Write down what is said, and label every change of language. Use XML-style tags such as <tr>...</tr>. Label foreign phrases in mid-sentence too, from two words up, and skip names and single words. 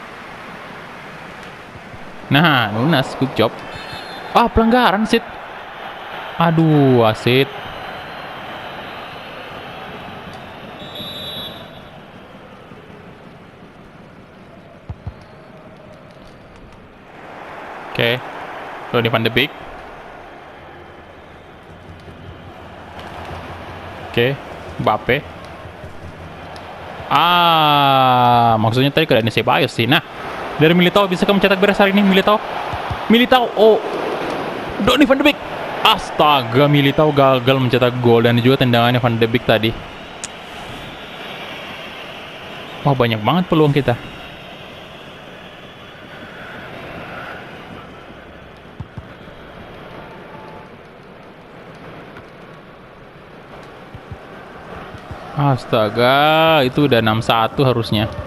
<id>Nah, Nunes,</id> <en>good job.</en> <id>Ah, pelanggaran, Sid. Aduh, wasit. Oke. Donny van de Beek. Oke, Mbappe. Maksudnya tadi ke Dennis Ceballos sih. Nah, dari Militao bisa mencetak beres hari ini. Militao. Oh, Donny van de Beek. Astaga, Militao gagal mencetak gol dan juga tendangannya Van de Beek tadi. Wah, banyak banget peluang kita. Astaga, itu udah 6-1 harusnya.</id>